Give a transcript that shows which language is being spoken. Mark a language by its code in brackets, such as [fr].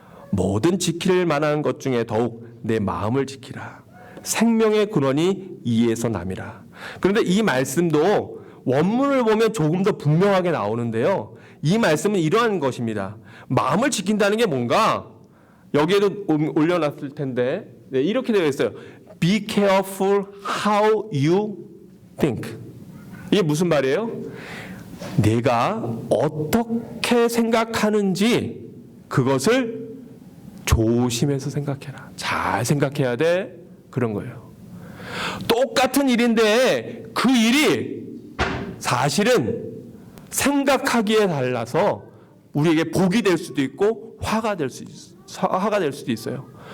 [ko] 모든 지킬 만한 것 중에 더욱 내 마음을 지키라. 생명의 근원이 이에서 남이라. 그런데 이 말씀도 원문을 보면 조금 더 분명하게 나오는데요. 이 말씀은 이러한 것입니다. 마음을 지킨다는 게 뭔가 여기에도 올려놨을 텐데 이렇게 되어 있어요. [en] Be careful how you think. [ko] 이게 무슨 말이에요? 내가 어떻게 생각하는지 그것을 조심해서 생각해라. 잘 생각해야 돼. 그런 거예요. 똑같은 일인데 그 일이 사실은 생각하기에 달라서 우리에게 복이 될 수도 있고 화가 될 수도 있어요.